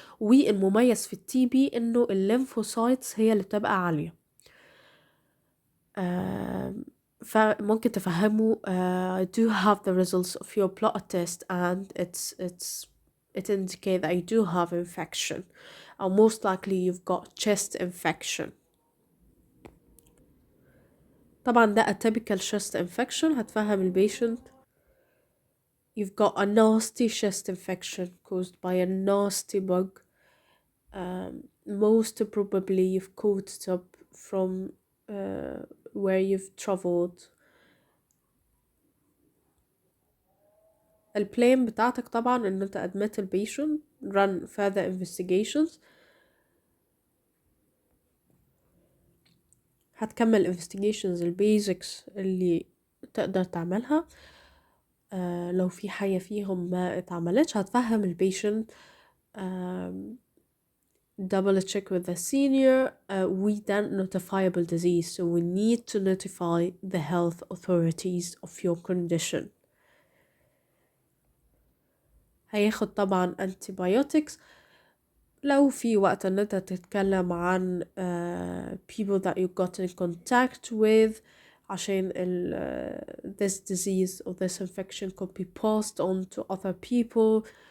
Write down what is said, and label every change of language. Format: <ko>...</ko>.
<ar>والمميز في التي بي انه الليمفوسايتس هي اللي بتبقى عالية. فممكن تفهموا</ar> <en>do have the results of your blood test and it indicates that you do have infection or most likely you've got chest infection.</en> <ar>طبعا ده</ar> <en>a typical chest infection.</en> <ar>هتفهم البيشنت</ar> <en>you've got a nasty chest infection caused by a nasty bug. Most probably you've caught it up from where you've traveled.</en> <ar>البلان بتاعتك طبعا ان انت</ar> <en>admit the patient, run further investigations.</en> <ar>هتكمل investigations البيزكس اللي تقدر تعملها. لو في حاجة فيهم ما اتعملتش هتفهم البيشنت</ar> <en>double check with the senior. We then notifiable disease, so we need to notify the health authorities of your condition.</en> <ar>هياخد طبعا antibiotics. لو في وقت ان انت تتكلم عن</ar> <en>people that you got in contact with عشان this disease or this infection could be passed on to other people.</en>